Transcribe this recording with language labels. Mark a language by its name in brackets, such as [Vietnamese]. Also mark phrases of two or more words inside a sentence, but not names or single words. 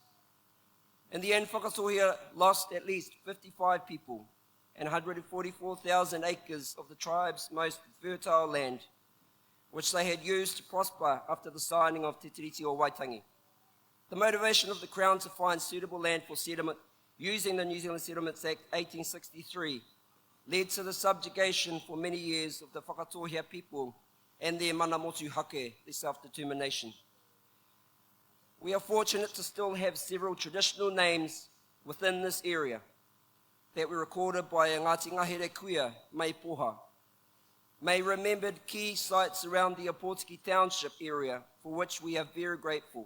[English] In the end, Whakatohia lost at least 55 people and 144,000 acres of the tribe's most fertile land, which they had used to prosper after the signing of Te Tiriti o Waitangi. The motivation of the Crown to find suitable land for settlement using the New Zealand Settlements Act 1863 led to the subjugation for many years of the Whakatohia people and their [Māori] mana motu hake, [English] their self-determination. We are fortunate to still have several traditional names within this area that were recorded by Ngāti Ngahere Kuia, Mai Poha. May remembered key sites around the Opotiki Township area, for which we are very grateful.